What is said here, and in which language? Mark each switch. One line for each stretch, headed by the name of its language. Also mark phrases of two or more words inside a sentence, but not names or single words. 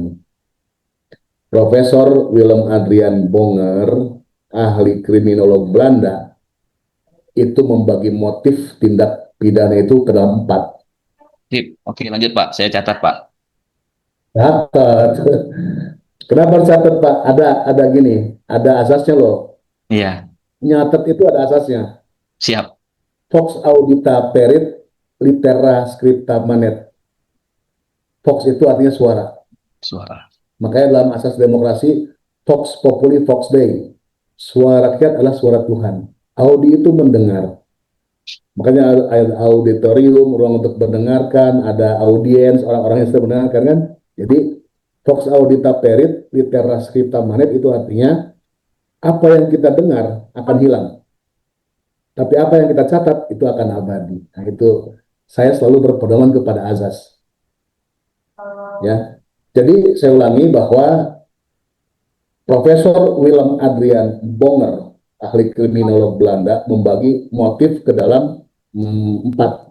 Indonesian: Profesor Willem Adrian Bonger, ahli kriminolog Belanda, itu membagi motif tindak pidana itu ke dalam empat. Sip. Oke, lanjut Pak. Saya catat Pak. Catat. Kenapa harus catat Pak? Ada gini, ada asasnya loh. Iya, Nyatet itu ada asasnya. siap.
Latin: Vox audita perit litera scripta manet.
Indonesian: Vox itu artinya suara. Suara. Makanya dalam asas demokrasi,
Latin: Vox populi vox dei.
Indonesian: Suara rakyat adalah suara Tuhan. Audi itu mendengar. Makanya ada auditorium, ruang untuk mendengarkan, ada audiens, orang-orang yang sedang mendengarkan kan. Jadi
Latin: Vox audita perit litera scripta manet
Indonesian: itu artinya apa yang kita dengar akan hilang. Tapi apa yang kita catat itu akan abadi. Nah, itu saya selalu berpedoman kepada azas. Ya, jadi saya ulangi bahwa Profesor
Latin: Willem Adrian Bonger,
Indonesian: ahli kriminolog Belanda, membagi motif ke dalam empat.